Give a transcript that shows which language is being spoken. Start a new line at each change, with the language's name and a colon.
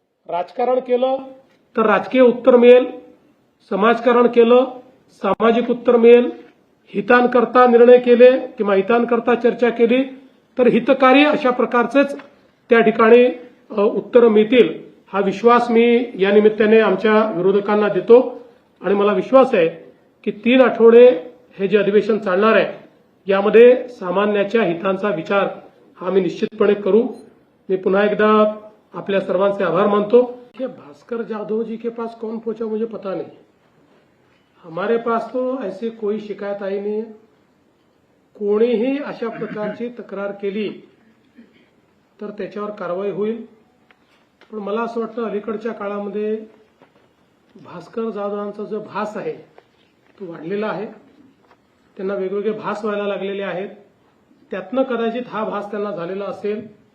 Marathi: राजकारण केलं तर राजकीय उत्तर मिळेल, समाजकारण केलं सामाजिक उत्तर मिळेल, हितांकरता निर्णय केले किंवा हितांकरता चर्चा केली तर हितकारी अशा प्रकारचेच त्या ठिकाणी उत्तरं मिळतील हा विश्वास मी या निमित्ताने आमच्या विरोधकांना देतो. आणि मला विश्वास आहे की 3 आठवडे हे जे अधिवेशन चालणार आहे यामध्ये सामान्याच्या हितांचा विचार हा मी निश्चितपणे करू. मी पुन्हा एकदा आपल्या सर्वांचे आभार मानतो.
Hindi: भास्कर जाधव जी के पास कौन पहुंचा मुझे पता नहीं, हमारे पास तो ऐसी कोई शिकायत आई नहीं है.
Marathi: कोणीही अशा प्रकारची तक्रार केली तर त्याच्यावर कारवाई होईल. पण मला असं वाटतं अलीकडच्या काळामध्ये भास्कर जाधवांचा जो भास आहे तो वाढलेला आहे. त्यांना वेगवेगळे भास व्हायला लागलेले आहेत. त्यातनं कदाचित हा भास त्यांना झालेला असेल.